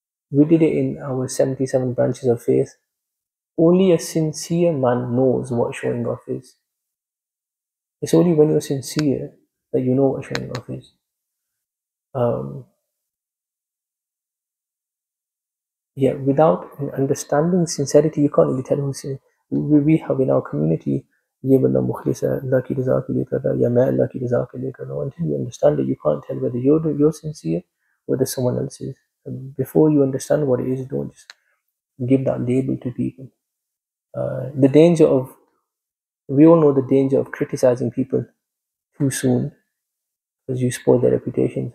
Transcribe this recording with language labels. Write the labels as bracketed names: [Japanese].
[English] We did it in our 77 branches of faith. Only a sincere man knows what showing off is. It's only when you're sincere that you know what showing off is. Yeah, without understanding sincerity, you can't really tell who's sincere. We have in our community, [Hindi] ये बंदा मुखलिस है, अल्लाह की रज़ा के लिए कर रहा है या मैं अल्लाह की रज़ा के लिए कर रहा हूँ. [English] Until you understand it, you can't tell whether you're sincere or whether someone else is. And before you understand what it is, don't just give that label to people. The danger of, we all know the danger of criticizing people too soon because you spoil their reputations.